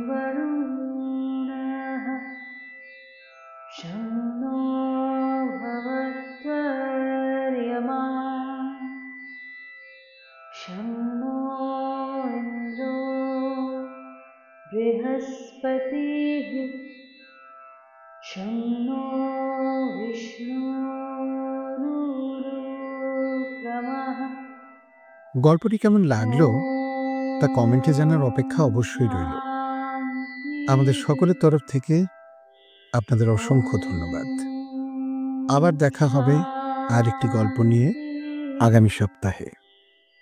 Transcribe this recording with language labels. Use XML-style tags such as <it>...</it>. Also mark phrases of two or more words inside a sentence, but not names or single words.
<sa>वरुणः शं नो भवत्वर्यमा शं नो इन्द्रो बृहस्पतिः शं नो विष्णुरुक्रमः।</sa> <bn>গল্পটি কেমন লাগলো তা কমেন্টে জানার অপেক্ষা অবশ্যই রইল। আমাদের সকলের তরফ থেকে আপনাদের অসংখ্য ধন্যবাদ। আবার দেখা হবে আর একটি গল্প নিয়ে আগামী সপ্তাহে।</bn>